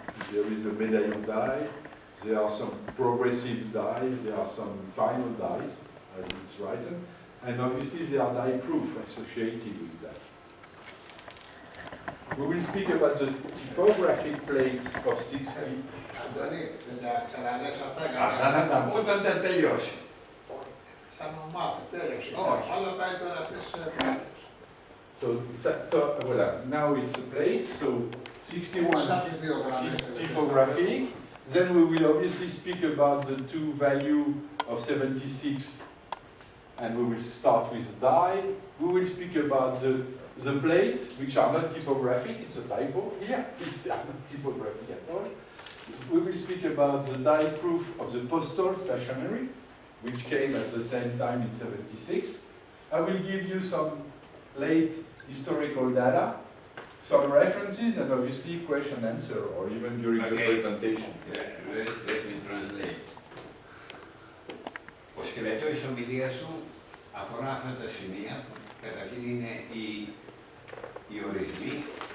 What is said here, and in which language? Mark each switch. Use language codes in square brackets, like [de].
[en] There is a medallion die, there are some progressive dies, there are some final dies, as it's written. And obviously there are die proof associated with that. We will speak about the typographic plates of 60. [el] Αντώνη, δεν τα ξαναλές αυτά. Αυτά θα τα πω όταν τα τελειώσει. Σαν ομάδα, τέλειωσε. Όλα πάει τώρα στις πλάτες. [en] So voilà, now it's a plate, so 61 typographic. Then we will obviously speak about the two value of 76, and we will start with the die. We will speak about the plates, which are not typographic, it's a typo here, it's not typographic at all. We will speak about the die proof of the postal stationery, which came at the same time in 76. I will give you some late historical data, some references, and obviously question answer, or even during the presentation. Let me translate. [el] Ο σκελετός της ομιλίας σου αφορά αυτά τα σημεία. Καταρχήν είναι οι ορισμοί.